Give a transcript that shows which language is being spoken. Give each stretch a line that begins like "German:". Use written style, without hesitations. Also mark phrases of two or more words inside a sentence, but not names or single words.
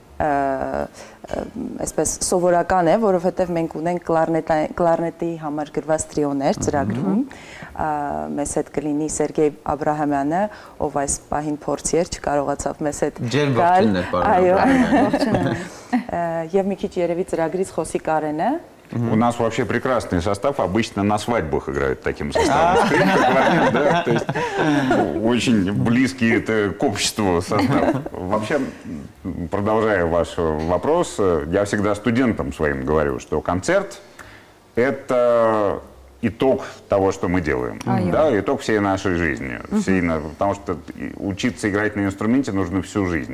Armenian: այսպես սովորական է, որովհետև մենք ունենք կլարնետի համար գրված տրիոներ ծրագրում, մեզ հետ կլինի Սերգեյ Աբրահամյանը, ով այս պահին փորձի էր, չկարողացավ մեզ հետ գալ, եւ մի քիչ երևի ծրագրից խոսի Կարենը։
Russian: У нас вообще прекрасный состав, обычно на свадьбах играют таким составом. Скрипка, да, то есть очень близкий к обществу состав. Вообще, продолжая ваш вопрос, я всегда студентам своим говорю, что концерт – это итог того, что мы делаем, да, итог всей нашей жизни, потому что учиться играть на инструменте нужно всю жизнь.